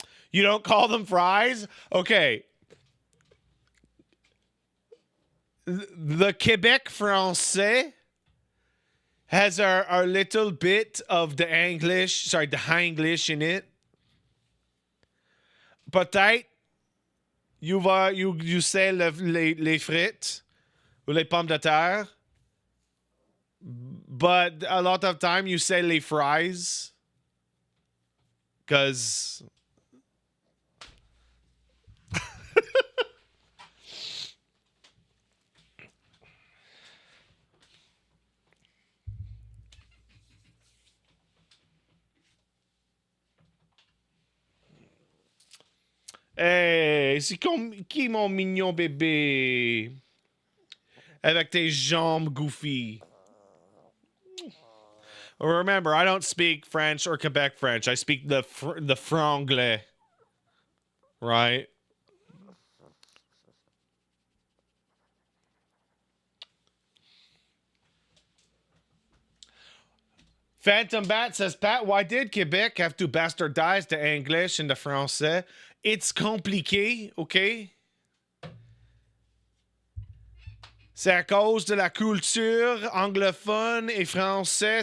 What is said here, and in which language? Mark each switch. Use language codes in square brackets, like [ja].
[en] You don't call them fries? Okay. The Quebec français has our little bit of the English, sorry, the Hanglish in it. [fr] Peut-être [en] you say [fr] les frites ou les pommes de terre, [en] but a lot of time you say [fr] les fries [en] because [fr] hey, c'est comme qui mon mignon bébé avec tes jambes goofy. [en] Remember, I don't speak French or Quebec French. I speak the franglais, right? Phantom Bat says, Pat, why did Quebec have to bastardize the English and the Français? It's compliqué, okay? [fr] C'est à cause de la culture anglophone et français.